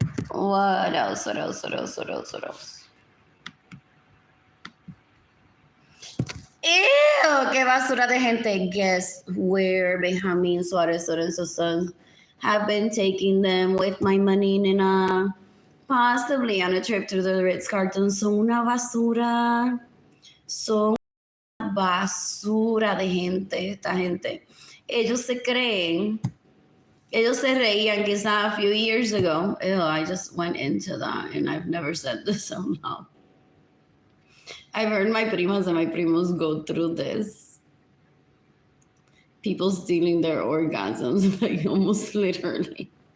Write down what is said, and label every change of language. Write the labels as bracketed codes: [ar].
[en] What else? [es] Ew, qué basura de gente. [en] Guess where Benjamin Suarez Lorenzo's sons have been taking them with my money, nena? Possibly on a trip to the Ritz-Carlton. [es] Son una basura. Son una basura de gente, esta gente. Ellos se creen Ellos se reían quizá [en] a few years ago. Ew, I just went into that and I've never said this out loud. I've heard my primas and my primos go through this. People stealing their orgasms, like almost literally.